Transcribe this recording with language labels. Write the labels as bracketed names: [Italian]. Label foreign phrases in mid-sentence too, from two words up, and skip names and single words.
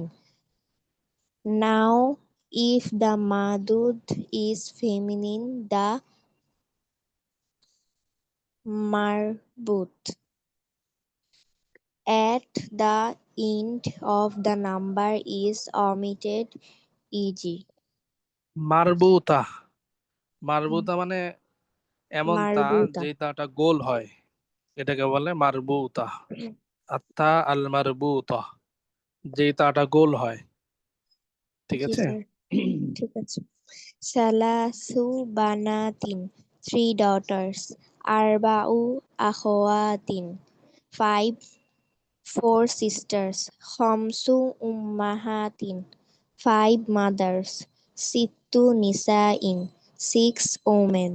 [English] Now, if the madud is feminine, the marbut at the end of the number is omitted, e.g. [Bangla] মারবুতা। মারবুতা মানে এমন তা [Arabic] marbuta. [Bangla] যে তাটা গোল হয়, এটাকে বলে মারবুতা। [Arabic] التاء المربوطة, [Bangla] যে তাটা গোল হয়। ঠিক জি আছে। স্যার, ঠিক আছে। [Arabic] ثلاثُ بناتٍ, 3 daughters. أربعُ أخواتٍ, 4 sisters. خمسُ أمهاتٍ, 5 mothers. ستُّ نساءٍ, 6 women.